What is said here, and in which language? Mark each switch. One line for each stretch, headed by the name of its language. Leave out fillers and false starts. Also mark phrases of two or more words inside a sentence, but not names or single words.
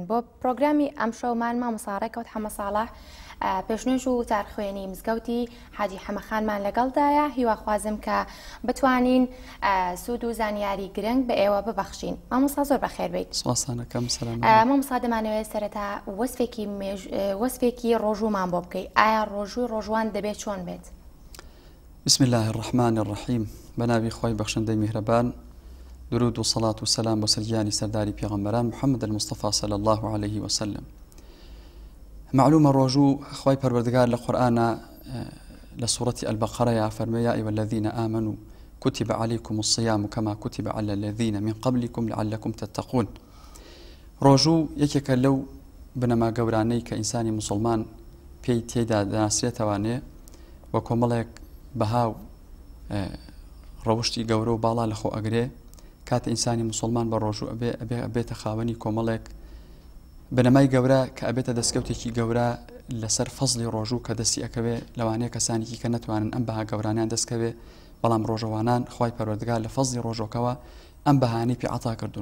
Central Kurdish: بۆ پرۆگرامی ئەم شەومان مامۆساڕێکەوت حەمە ساڵح پێشنوێژ و تارخوێنی مزگەوتی حاجی حەمەخانمان لەگەڵدایە. هیواخوازم کە بتوانین سوود و زانیاری گرنگ بە ئێوە ببەخشین. مامۆستا زۆر بەخێر بیت. سواسانەکەم سەلام. مامۆستا دەمانەوێت سەرەتا وەسفێکی ڕۆژوومان بۆ بکەیت. ئایا ڕۆژووی ڕۆژوان دەبێت چۆن بێت؟
Arabic: بسم الله الرحمن الرحیم.
Central Kurdish: بەناوی خۆی بەخشندەی میهرەبان، درود و صلاة و سلام بۆ سەرگیانی سەرداری پێغەمبەران محەممەد
Arabic: المصطفى صلى الله عليه وسلم.
Central Kurdish: معلومة ڕۆژوو خۆی پەروەردگار لە قورئانە لە سوورەتی البەقەرەیە فەرمێ
Arabic: یا ئەیها الذین آمنوا كتب عليكم الصيام كما كتب على الذين من قبلكم لعلكم تتقون.
Central Kurdish: ڕۆژوو یەکێکە لەو بنەما گەورانەی کە ئینسانی مسلمان پێی تێدا دەناسرێتەوانێ وە کۆمەڵێک بەهاو ڕەوشتی گەورە و باڵا لەخۆ ئەگرێ کاتە ئینسانی مسلمان بە ڕۆژوو ئەبێتە خاوەنی کۆمەڵێک بنەمای گەورە کە ئەبێتە دەستکەوتێکی گەورە لەسەر فەزلی ڕۆژوو کە دەستی ئەکەوێ لەوانەیە کەسانێکی کە نەتوانن ئەم بەها گەورانیان دەستکەوێ، بەڵام ڕۆژەوانان خی پەروەردگار لە فەزلی ڕۆژۆکەوە ئەم بەهانەی پێ عەتا کردوون.